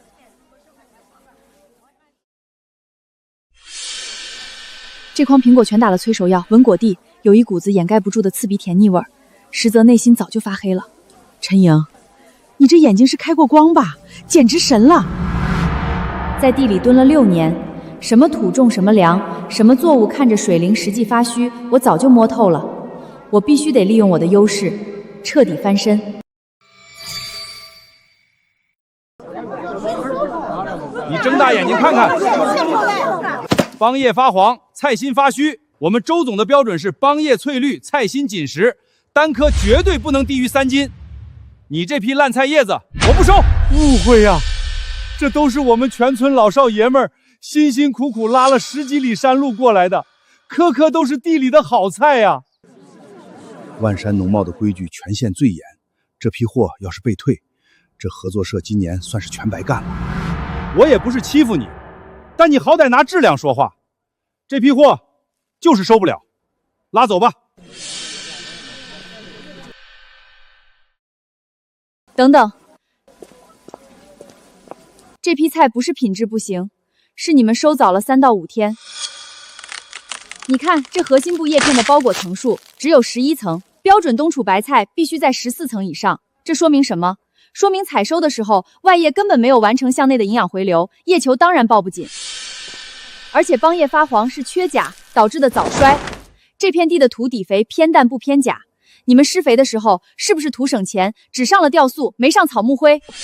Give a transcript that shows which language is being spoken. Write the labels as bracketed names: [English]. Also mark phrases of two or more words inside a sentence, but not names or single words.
[Chinese] 這筐蘋果全打了催熟藥，文果地有一股子掩蓋不住的刺鼻甜膩味兒，實則內心早就發黑了。陳瑩，你這眼睛是開過光吧？簡直神了！在地裡蹲了6年，什麼土種什麼糧，什麼作物看着水靈實際發虛，我早就摸透了。我必須得利用我的優勢，徹底翻身。你睜大眼睛看看，帮叶發黃，菜心發虛。我們周總的標準是幫葉翠綠，菜心緊實，單顆絕對不能低於3斤。你這批爛菜葉子，我不收。誤會呀，這都是我們全村老少爺們兒辛辛苦苦拉了10幾里山路過來的，顆顆都是地裡的好菜呀。萬山農貿的規矩全縣最嚴，這批貨要是被退，這合作社今年算是全白幹了。我也不是欺負你，但你好歹拿質量說話。這批貨就是收不了，拉走吧。等等，這批菜不是品質不行，是你們收早了3到5天。你看這核心部葉片的包裹層數只有11層，標準冬儲白菜必須在14層以上。這說明什麼？說明採收的時候外葉根本沒有完成向內的營養回流，葉球當然抱不緊。而且幫葉發黃是缺鉀導致的早衰。這片地的土底肥偏氮不偏鉀，你們施肥的時候是不是圖省錢，只上了酵素沒上草木灰？